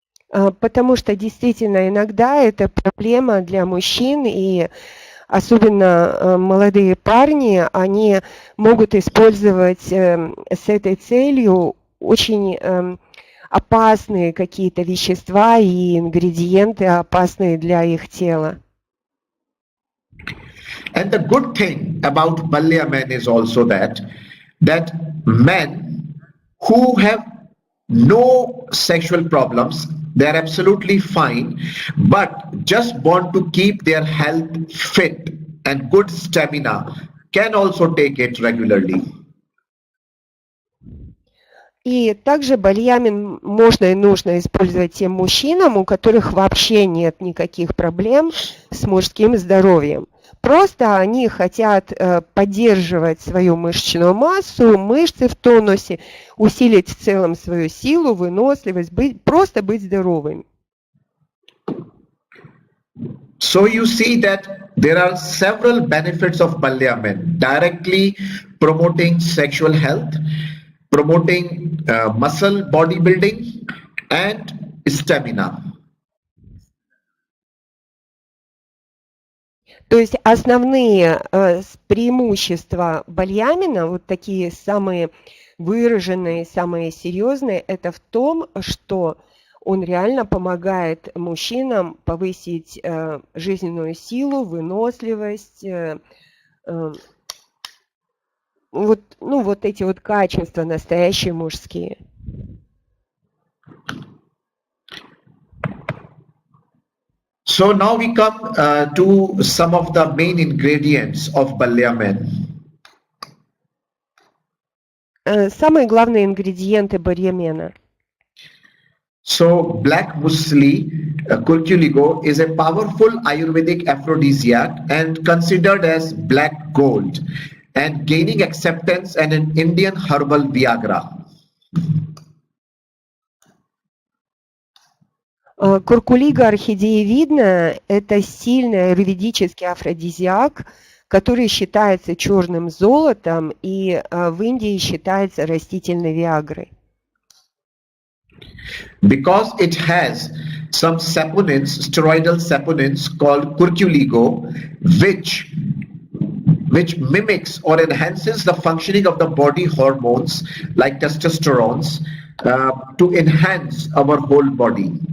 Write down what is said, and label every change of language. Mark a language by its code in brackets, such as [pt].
[ru] Потому что действительно иногда это проблема для мужчин, и особенно молодые парни, они могут использовать с этой целью очень опасные какие-то вещества и ингредиенты, опасные для их тела. [en] And the good thing about Balya men is also that men who have no sexual problems, they are absolutely fine, but just want to keep their health fit and good stamina can also take it regularly. [ru] И также бальямин можно и нужно использовать тем мужчинам, у которых вообще нет никаких проблем с мужским здоровьем. Просто они хотят поддерживать свою мышечную массу, мышцы в тонусе, усилить в целом свою силу, выносливость, просто быть здоровыми. [en] So you see that there are several benefits of Balyamin, directly promoting sexual health, promoting muscle bodybuilding and stamina. [ru] То есть основные преимущества бальямина, вот такие самые выраженные, самые серьезные, это в том, что он реально помогает мужчинам повысить жизненную силу, выносливость, вот эти вот качества настоящие мужские. [en] So now we come to some of the main ingredients of Balyamin. [ru] Самые главные ингредиенты бальямена. [en] So black muesli, curculigo, is a powerful Ayurvedic aphrodisiac and considered as black gold and gaining acceptance as an Indian herbal Viagra. [ru] Куркулига орхидеевидная – это сильный аюрведический афродизиак, который считается черным золотом и в Индии считается растительной виагрой. [en] Because it has some saponins, steroidal saponins called curculigo, which mimics or enhances the functioning of the body hormones like testosterone to enhance our whole body.